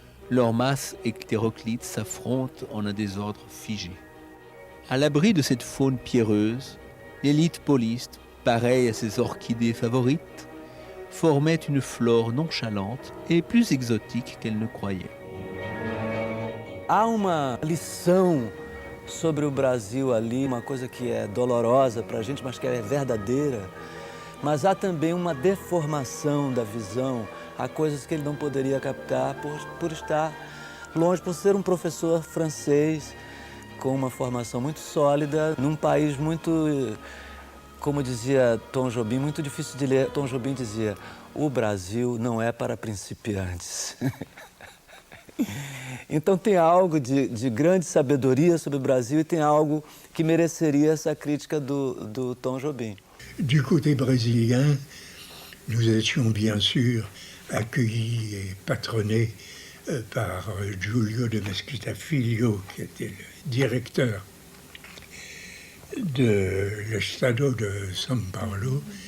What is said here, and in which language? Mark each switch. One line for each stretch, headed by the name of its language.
French: Leurs masses hétéroclites s'affrontent en un désordre figé. À l'abri de cette faune pierreuse, l'élite poliste, pareille à ses orchidées favorites, formait une flore nonchalante et plus exotique qu'elle ne croyait.
Portuguese: Há uma lição sobre o Brasil ali, uma coisa que é dolorosa para a gente, mas que é verdadeira. Mas há também uma deformação da visão, há coisas que ele não poderia captar por estar longe, por ser um professor francês com uma formação muito sólida, num país muito, como dizia Tom Jobim, muito difícil de ler. Tom Jobim dizia, o Brasil não é para principiantes. Então tem algo de grande sabedoria sobre o Brasil e tem algo que mereceria essa crítica do Tom Jobim.
French: Du côté brésilien, nous étions bien sûr accueillis et patronnés par Giulio de Mesquita Filho, qui était le directeur de l'Estado de São Paulo